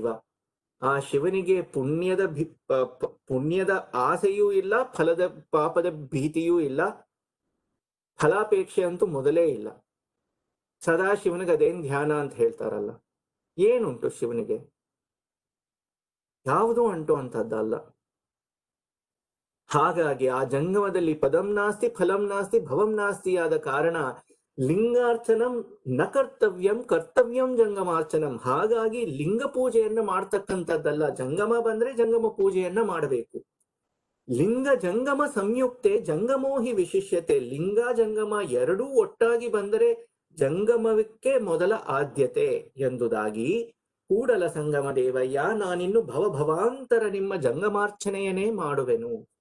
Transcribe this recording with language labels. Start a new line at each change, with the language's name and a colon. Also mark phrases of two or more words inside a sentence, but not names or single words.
Kannada: ಆ ಶಿವನಿಗೆ ಪುಣ್ಯದ ಆಸೆಯೂ ಇಲ್ಲ, ಪಾಪದ ಭೀತಿಯೂ ಇಲ್ಲ, ಫಲಾಪೇಕ್ಷೆ ಅಂತೂ ಮೊದಲೇ ಇಲ್ಲ. ಸದಾ ಶಿವನಿಗೆ ಅದೇನ್ ಧ್ಯಾನ ಅಂತ ಹೇಳ್ತಾರಲ್ಲ, ಏನುಂಟು ಶಿವನಿಗೆ? ಯಾವುದೂ ಅಂಟು ಅಂತದ್ದಲ್ಲ. ಹಾಗಾಗಿ ಆ ಜಂಗಮದಲ್ಲಿ
Sanskrit: ಪದಂ ನಾಸ್ತಿ ಫಲಂ ನಾಸ್ತಿ ಭವಂ ನಾಸ್ತಿ
Kannada: ಆದ ಕಾರಣ
Sanskrit: ಲಿಂಗಾರ್ಚನಂ ನ ಕರ್ತವ್ಯಂ, ಕರ್ತವ್ಯಂ ಜಂಗಮಾರ್ಚನಂ.
Kannada: ಹಾಗಾಗಿ ಲಿಂಗ ಪೂಜೆಯನ್ನ ಮಾಡ್ತಕ್ಕಂಥದ್ದಲ್ಲ, ಜಂಗಮ ಬಂದ್ರೆ ಜಂಗಮ ಪೂಜೆಯನ್ನ ಮಾಡಬೇಕು.
Sanskrit: ಲಿಂಗ ಜಂಗಮ ಸಂಯುಕ್ತೆ ಜಂಗಮೋಹಿ ವಿಶಿಷ್ಯತೆ.
Kannada: ಲಿಂಗ ಜಂಗಮ ಎರಡೂ ಒಟ್ಟಾಗಿ ಬಂದರೆ ಜಂಗಮಕ್ಕೆ ಮೊದಲ ಆದ್ಯತೆ ಎಂಬುದಾಗಿ ಕೂಡಲ ಸಂಗಮ ದೇವಯ್ಯ, ನಾನಿನ್ನು ಭವಾಂತರ ನಿಮ್ಮ ಜಂಗಮಾರ್ಚನೆಯನ್ನೇ ಮಾಡುವೆನು.